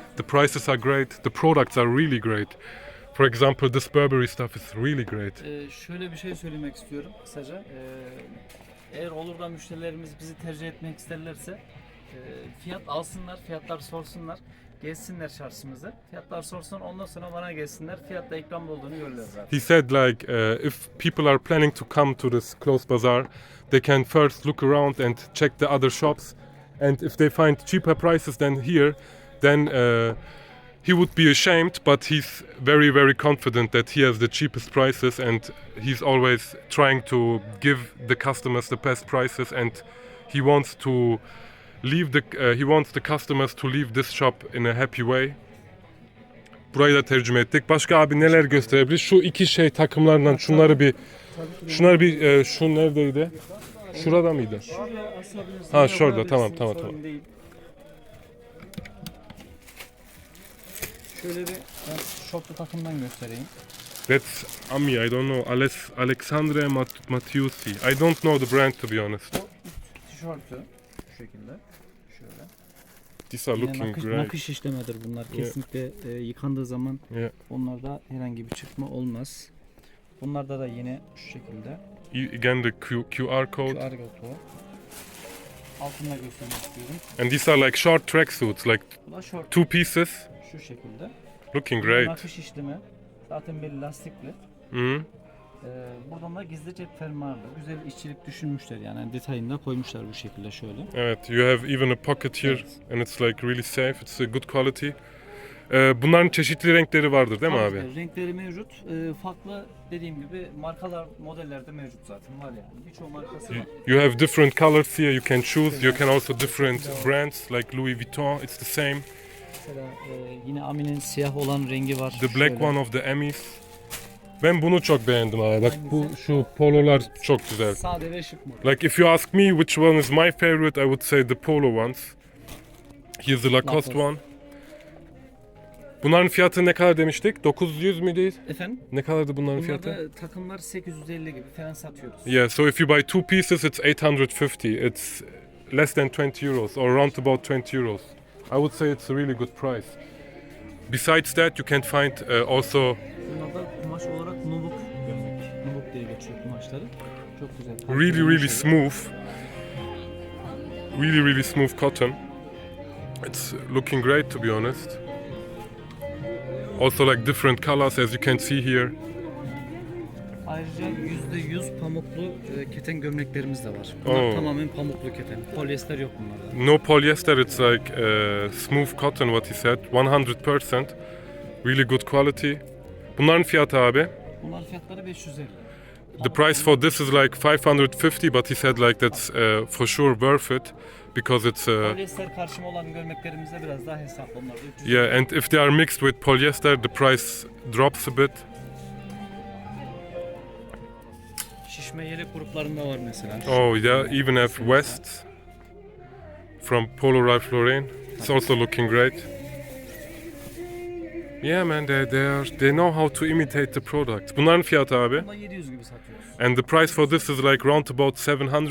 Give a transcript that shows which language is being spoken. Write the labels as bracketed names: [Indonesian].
[English] The prices are great. The products are really great. For example, this Burberry stuff is really great. [Turkish] Şöyle bir şey söylemek istiyorum kısaca. Eğer olur da müşterilerimiz bizi tercih etmek isterlerse Fiyat alsınlar, fiyatlar sorsunlar. Gezsinler çarşımızı. Fiyatlar sorsun, ondan sonra bana gelsinler. Fiyatta ikram olduğunu görürler zaten. [English] He said like if people are planning to come to this closed bazaar, they can first look around and check the other shops, and if they find cheaper prices than here, then he would be ashamed, but he's very very confident that he has the cheapest prices, and he's always trying to give the customers the best prices, and he wants to leave he wants the customers to leave this shop in a happy way. [Turkish] Burayı da tercüme ettik. Başka abi neler gösterebilir? Şu iki şey takımlarından şunları bir şu neredeydi? Şurada mıydı? Şuraya asabilirsin. Ha, şurada. Yapabilirsin, Tamam. sorun değil. Şöyle bir ben şortlu takımdan göstereyim. [English] That's Ami, I don't know. Alexandre Matiusi. I don't know the brand to be honest. [Turkish] O tişörtü şu şekilde. Şöyle. [English] These are looking great. [Turkish] Nakış işlemedir bunlar. Kesinlikle yıkandığı zaman [English] Yeah. [Turkish] onlarda herhangi bir çıkma olmaz. Bunlarda da yine şu şekilde. [English] Again the QR code. [Turkish] QR kodu. Altında göstermek istiyorum. [English] And these are like short tracksuits, like [Turkish] Bu da şort. [English] 2 pieces. [Turkish] Şu şekilde. [English] Looking great. [Turkish] Nakış işlemi. Zaten belli lastikli. Mhm. Buradan da gizli cep fermuarlı. Güzel işçilik düşünmüşler yani detayını da koymuşlar bu şekilde şöyle. Evet, [English] you have even a pocket here and it's like really safe. It's a good quality. [Turkish] Bunların çeşitli renkleri vardır değil mi abi? Tabii, renkleri mevcut. Farklı dediğim gibi markalar, modellerde mevcut zaten var yani. Birçok markası var. [English] You have different colors here you can choose. You can also different brands like Louis Vuitton. It's the same. [Turkish] Mesela yine Amin'in siyah olan rengi var. [English] The black one of the Emmys. [Turkish] Ben bunu çok beğendim abi. Bak bu şu pololar çok güzel. Sade ve şık model. [English] Like if you ask me which one is my favorite, I would say the polo ones. Here's the Lacoste one. [Turkish] Bunların fiyatı ne kadar demiştik? 900 müydü? Efendim? Ne kadardı bunların fiyatı? Bunlarda takımlar 850 gibi falan satıyoruz. [English] Yeah, so if you buy 2 pieces it's 850. It's less than 20 euros or around about 20 euros. I would say it's a really good price. Besides that, you can find also [Turkish] Bunlarda kumaş olarak nubuk gömlek. Nubuk diye geçiyor kumaşları. Çok güzel. [English] really smooth. Really smooth cotton. It's looking great to be honest. Also like different colors as you can see here. [Turkish] Ayrıca %100 pamuklu keten gömleklerimiz de var. Bunlar tamamen pamuklu keten. Polyester yok bunlarda. [English] No polyester, it's like smooth cotton what he said. 100%. Really good quality. [Turkish] Bunların fiyatı abi? Bunların fiyatları 550. [English] The price for this is like 550, but he said like that's for sure worth it because it's [Turkish] Polyester karşıma olan gömleklerimizde biraz daha hesaplı onlarda 300. [English] yeah, and if they are mixed with polyester, the price drops a bit. [Turkish] Şişme yelek gruplarında var mesela. [English] Oh yeah, even have vests from Polo Ralph Lauren. It's also looking great. Yeah man, they know how to imitate the product. [Turkish] Bunların fiyatı abi? Bunda 700 gibi satıyoruz. [English] And the price for this is like round about 700.